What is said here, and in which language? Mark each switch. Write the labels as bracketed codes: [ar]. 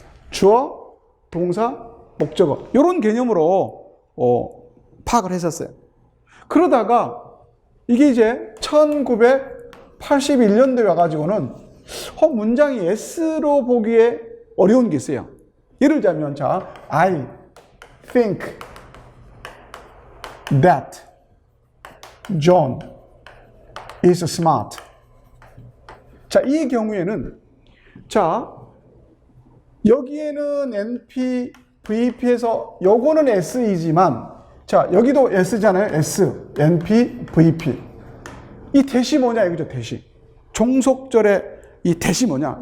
[ko] 주어, 동사, 목적어. 이런 개념으로 파악을 했었어요. 그러다가 이게 이제 1981년도에 와가지고는 문장이 S로 보기에 어려운 게 있어요. 예를 들자면 자, [en] I think that John is smart. [ko] 자, 이 경우에는 자, 여기에는 NP, VP에서 요거는 S이지만 자, 여기도 S잖아요. S, NP, VP. 이 대시 뭐냐 이거죠, 대시. 종속절의 이 대시 뭐냐?